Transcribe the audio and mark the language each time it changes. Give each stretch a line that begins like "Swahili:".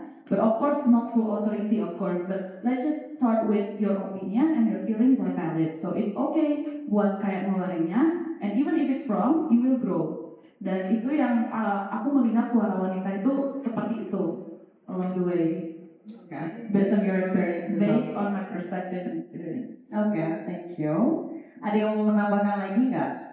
English: But of course not full authority of course. But let's just start with your opinion and your feelings are valid. So it's okay
Indonesian: buat kayak ngeluarinnya.
English: And even if it's wrong, you will grow.
Indonesian: Dan itu yang aku melihat suara wanita itu seperti itu
English: along the way. Okay. Based on your experience. Based on my perspective and experience. Okay, thank you.
Indonesian: Ada yang mau menambahkan lagi nggak?